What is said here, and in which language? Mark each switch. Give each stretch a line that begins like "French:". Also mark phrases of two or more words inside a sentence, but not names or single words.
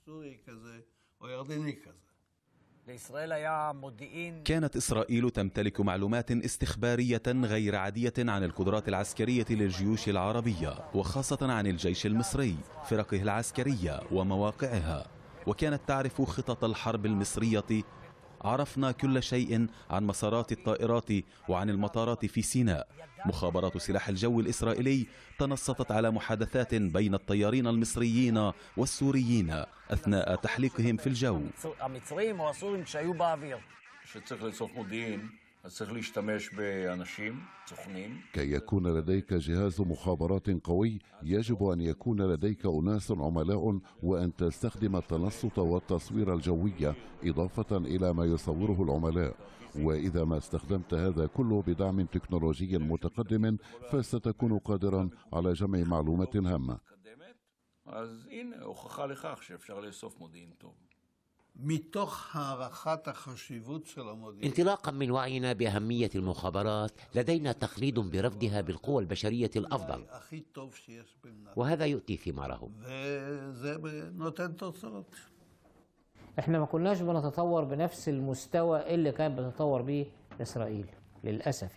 Arabic: كانت إسرائيل تمتلك معلومات استخبارية غير عادية عن القدرات العسكرية للجيوش العربية، وخاصة عن الجيش المصري، فرقه العسكرية ومواقعها، وكانت تعرف خطط الحرب المصرية. عرفنا كل شيء عن مسارات الطائرات وعن المطارات في سيناء. مخابرات سلاح الجو الإسرائيلي تنصتت على محادثات بين الطيارين المصريين والسوريين أثناء تحليقهم في الجو.
Hebrew: המצרים או הסורים שהיו באוויר. שצריך לאסוף מודיעין, אז צריך להשתמש באנשים, סוכנים.
Arabic: كي يكون لديك جهاز مخابرات قوي يجب أن يكون لديك أناس عملاء، وأن تستخدم التنصت والتصوير الجوي إضافة إلى ما يصوره العملاء. وإذا ما استخدمت هذا كله بدعم تكنولوجي متقدم فستكون قادرا على جمع معلومات هامة.
Hebrew: אז הנה, הוכחה לכך שאפשר לאסוף מודיעין טוב.
Arabic: انطلاقا من وعينا بأهمية المخابرات لدينا تقليد برفضها بالقوى البشرية الأفضل، وهذا يؤتي ثماره. احنا ما كناش بنتطور بنفس المستوى اللي كان بتتطور به إسرائيل للأسف.